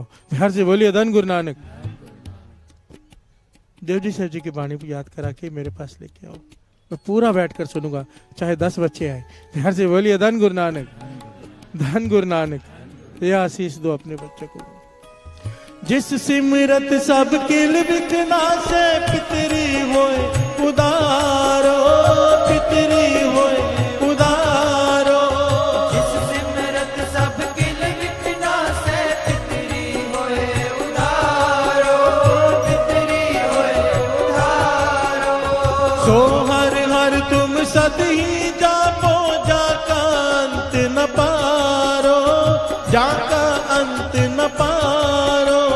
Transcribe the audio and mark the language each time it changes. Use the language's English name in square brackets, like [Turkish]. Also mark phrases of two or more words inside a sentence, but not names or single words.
[Hindi] प्यार से बोलिए धन गुरु नानक। जपजी साहब जी की वाणी को याद करा के मेरे पास लेके आओ, मैं पूरा बैठकर सुनूंगा, चाहे 10 बच्चे आए। प्यार से बोलिए धन गुरु नानक। धन गुरु नानक। ये आशीष दो अपने बच्चे को। [Punjabi] ਜਿਸੁ ਸਿਮਰਤ ਸਭਿ ਕਿਲਵਿਖ ਨਾਸਹਿ ਪਿਤਰੀ ਹੋਇ ਉਧਾਰੋ, ਪਿਤਰੀ ਹੋਇ ਉਧਾਰੋ। ਜਿਸੁ ਸਿਮਰਤ ਸਭਿ ਕਿਲਵਿਖ ਨਾਸਹਿ ਪਿਤਰੀ ਹੋਇ ਉਧਾਰੋ, ਪਿਤਰੀ ਹੋਇ ਉਧਾਰੋ। ਸੋ ਹਰਿ ਹਰਿ ਤੁਮ੍ਹ ਸਦ ਹੀ ਜਾਪਹੁ, ਜਾ ਕਾ ਅੰਤੁ ਨ ਪਾਰੋ, ਜਾ ਕਾ ਅੰਤੁ ਨ ਪਾਰੋ।